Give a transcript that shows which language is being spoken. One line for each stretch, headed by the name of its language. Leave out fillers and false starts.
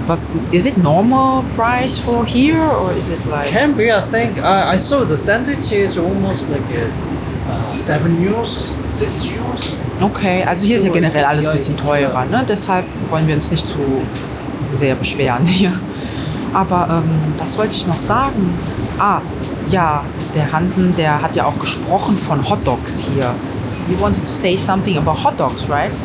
English: But is it normal price for here or is it like... Can be, I think. I saw the sandwich is almost like 7 Euros, 6 Euros.
German: Okay, also hier ist ja generell alles ein bisschen teurer, ne? Deshalb wollen wir uns nicht zu sehr beschweren hier. Aber was wollte ich noch sagen? Ah, ja, der Hansen, der hat ja auch gesprochen von Hot Dogs hier.
English: You wanted to say something about hot dogs, right?